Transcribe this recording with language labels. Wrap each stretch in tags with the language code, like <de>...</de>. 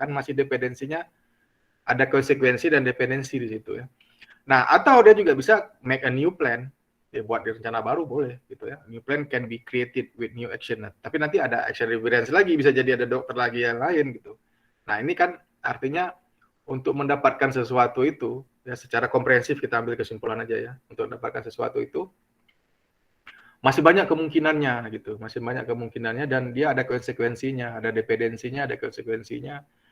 <id>Kan masih dependensinya, ada konsekuensi dan dependensi di situ ya. Nah, atau dia juga bisa</id> <en>make a new plan,</en> <id>ya buat rencana baru boleh gitu ya.</id> <en>New plan can be created with new action.</en> <id>Nah, tapi nanti ada action reference lagi, bisa jadi ada dokter lagi yang lain gitu. Nah, ini kan artinya untuk mendapatkan sesuatu itu, ya secara komprehensif kita ambil kesimpulan aja ya, untuk mendapatkan sesuatu itu masih banyak kemungkinannya gitu, masih banyak kemungkinannya dan dia ada konsekuensinya, ada dependensinya, ada konsekuensinya.</id>